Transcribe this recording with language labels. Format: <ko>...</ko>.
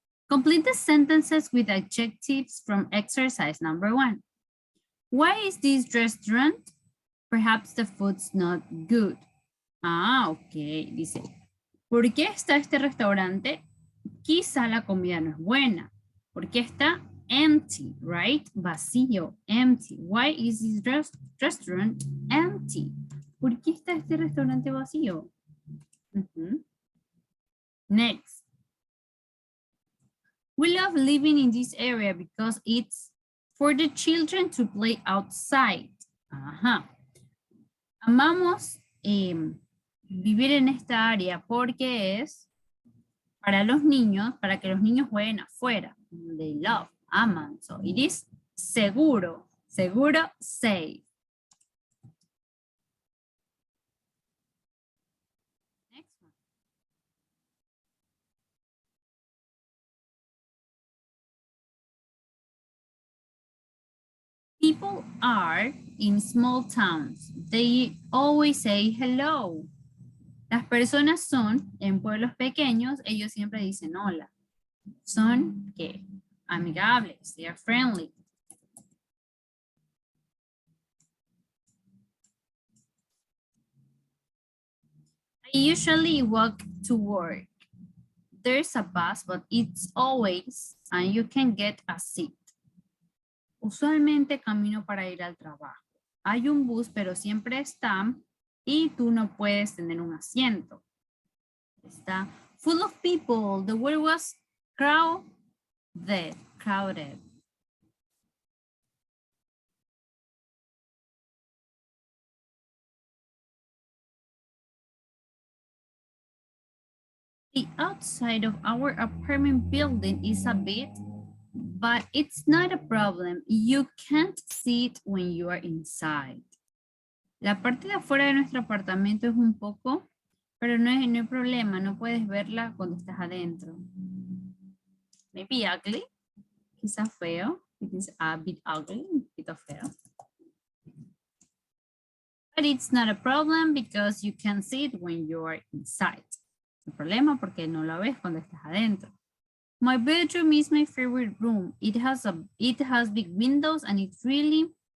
<en>Complete the sentences with adjectives from exercise number 1. Why is this restaurant? Perhaps the food's not good. Ok.</en> <es>Dice, ¿por qué está este restaurante? Quizá la comida no es buena. ¿Por qué está</es> <en>empty, right?</en> <es>Vacío, empty.</es> <en>Why is this restaurant empty?</en> <es>¿Por qué está este restaurante vacío?</es> <en>Next. We love living in this area because it's for the children to play outside. Ajá.</en> <es>Amamos vivir en esta área porque es para los niños, para que los niños jueguen afuera.</es> <en>They love, aman. So it is seguro, seguro, safe. Next one. People are in small towns. They always say hello.</en> <es>Las personas son, en pueblos pequeños, ellos siempre dicen hola. Son, ¿qué?</es> <en>Amigables, they are friendly. I usually walk to work. There's a bus, but it's always, and you can get a seat.</en> <es>Usualmente camino para ir al trabajo. Hay un bus, pero siempre está, y tú no puedes tener un asiento.</es> <en>Está full of people. The word was crowded. Crowded. The outside of our apartment building is a bit, but it's not a problem. You can't see it when you are inside.</en> <es>La parte de afuera de nuestro apartamento es un poco, pero no hay problema, no puedes verla cuando estás adentro.</es> <en>Maybe ugly,</en> <es>quizá feo.</es> <en>It is a bit ugly,</en> <es>un poquito feo.</es> <en>But it's not a problem because you can see it when you are inside.</en> <es>No problema porque no lo ves cuando estás adentro.</es> <en>My bedroom is my favorite room. It has big windows and it's really...</en>